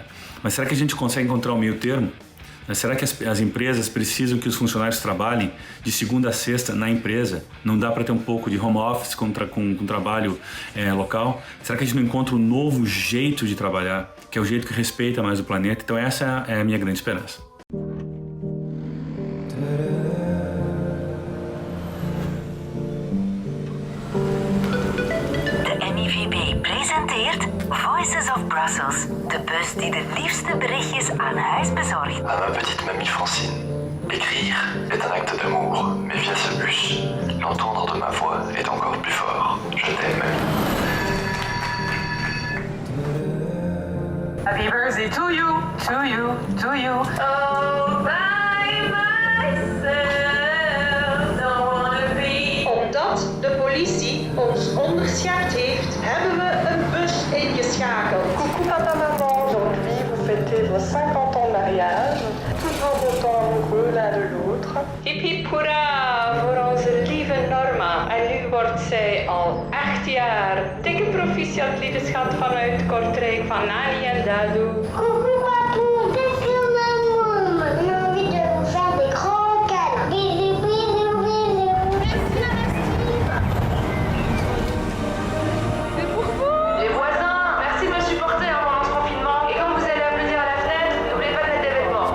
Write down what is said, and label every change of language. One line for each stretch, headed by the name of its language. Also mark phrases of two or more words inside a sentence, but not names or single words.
Portuguese: Mas será que a gente consegue encontrar um meio termo? Será que as empresas precisam que os funcionários trabalhem de segunda a sexta na empresa? Não dá para ter um pouco de home office com trabalho local? Será que a gente não encontra um novo jeito de trabalhar, que é o jeito que respeita mais o planeta? Então essa é a minha grande esperança.
Dutch: De NIVB presenteert Voices of Brussels, de bus die de liefste berichtjes aan huis bezorgt.
French: À ma petite mamie Francine, écrire est un acte d'amour, mais via ce bus, l'entendre de ma voix est encore plus fort. Je t'aime.
English: Happy birthday to you, to you, to you. Oh, by myself, don't wanna be.
Dutch: Omdat de politie ons onderschept heeft, hebben we een bus ingeschakeld.
French: Coucou papa, maman, aujourd'hui vous fêtez vos 50 ans de mariage. Toujours autant amoureux l'un de l'autre.
Dutch: Hip hip hoera voor onze lieve Norma. En nu wordt zij al 8 jaar. Dikke proficiat liederschat vanuit Kortrijk van Nani en Dadu.
French: Coucou papou, depuis maman, j'ai envie de vous faire des grands câlins. Bisous, bisous, bisous. C'est pour vous. Les voisins, merci de me supporter pendant ce confinement. Et quand vous allez applaudir à la fenêtre, n'oubliez pas de mettre des vêtements.